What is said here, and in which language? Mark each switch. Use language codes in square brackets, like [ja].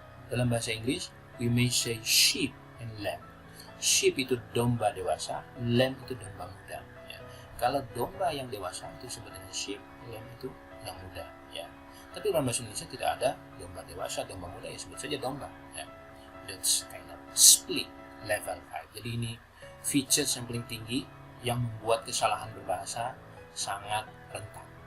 [id] Dalam bahasa Inggris [en] we may say sheep and lamb. [id] Sheep itu domba dewasa, lamb itu domba muda. Ya. Kalau domba yang dewasa itu sebenarnya sheep, lamb itu yang muda. Ya. Tapi dalam bahasa Indonesia tidak ada domba dewasa, domba muda, ya sebut saja domba. Ya. [en] That's kind of split level 5. [id] Jadi ini features yang paling tinggi yang membuat kesalahan berbahasa sangat rentan.